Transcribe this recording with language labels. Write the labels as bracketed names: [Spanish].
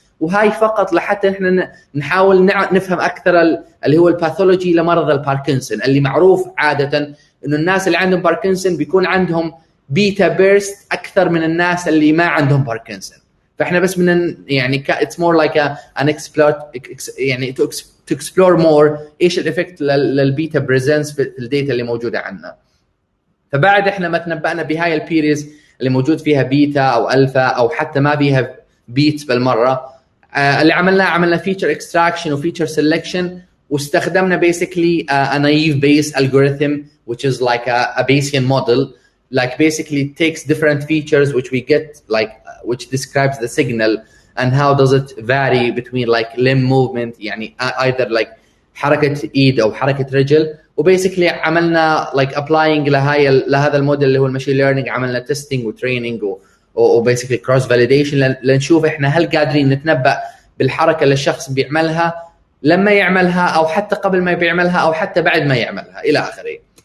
[Arabic] وهاي فقط لحتى احنا نحاول نفهم اكثر اللي هو الباثولوجي لمرضى الباركنسون، اللي معروف عادة انه الناس اللي عندهم باركنسون بيكون عندهم بيتا بيرست اكثر من الناس اللي ما عندهم باركنسون. فاحنا بس من يعني [English] it's more like an explore [Arabic] يعني [English] to explore more [Arabic] ايش الافكت للبيتا بريزنس في الداتا اللي موجوده عندنا. فبعد احنا ما تنبأنا بهاي البيريز اللي موجود فيها بيتا او الفا او حتى ما فيها بيتس بالمره، اللي عملنا فيتشر اكستراكشن وفيتشر سيلكشن، واستخدمنا [English] basically a naive Bayes algorithm which is like a Bayesian model, like basically takes different features which we get like which describes the signal and how does it vary between like limb movement يعني either like [Arabic] حركة ايد او حركة رجل. وبيسكلي عملنا like applying لهذا الموديل اللي هو الماشين ليرنينج، عملنا testing وتريننج وبيسكلي كروس فاليديشن لنشوف احنا هل قادرين نتنبأ بالحركة اللي الشخص بيعملها لما يعملها او حتى قبل ما بيعملها او حتى بعد ما يعملها الى اخره.